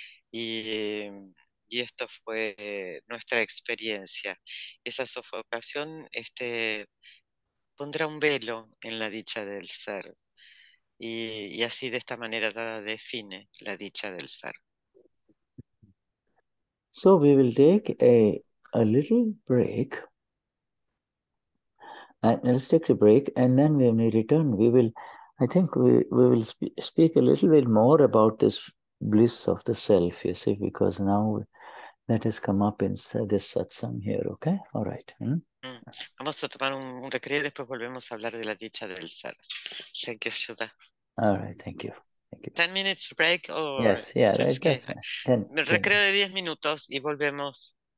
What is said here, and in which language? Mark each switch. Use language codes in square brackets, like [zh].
[es] Y esto fue nuestra experiencia. Esa sofocación pondrá un velo en la dicha del ser. Y así de esta manera Dada define la dicha del ser. [en] So we will take a little break. And let's take a break, and then when we return, I think we will speak a little bit more about this bliss of the self, you see, because now that has come up in this satsang here, okay? All right. [es] Vamos a tomar un recreo y después volvemos a hablar de la dicha del ser. [en] Thank you, Shuddha. All right, thank you. 10 minutes break or yes, yeah, switch that's game? 10, [es] Recreo de 10 minutos y volvemos.